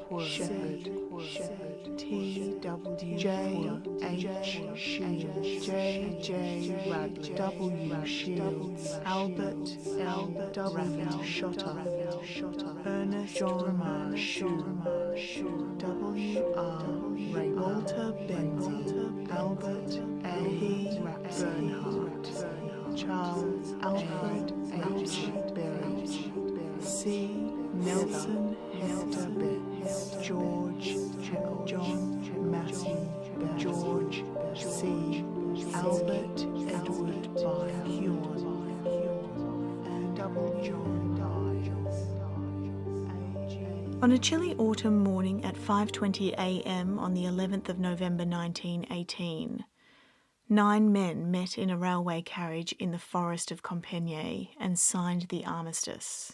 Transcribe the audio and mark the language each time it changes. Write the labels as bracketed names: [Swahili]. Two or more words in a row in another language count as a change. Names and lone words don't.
[English] Shepherd, T. W. J. H. Shields, J. J. Radley, W. Shields, Albert L. W. Shotter, Ernest John Shue, W. R. Ray, Walter Benzie, Albert A. Bernhardt, Charles Alfred H. Berry, C. Nelson Hester Betts, George John Matthew George C. Albert Edward by Huon, and W. John Dials. On a chilly autumn morning at 5:20 a.m. on the 11th of November 1918, 9 men met in a railway carriage in the forest of Compiègne and signed the armistice.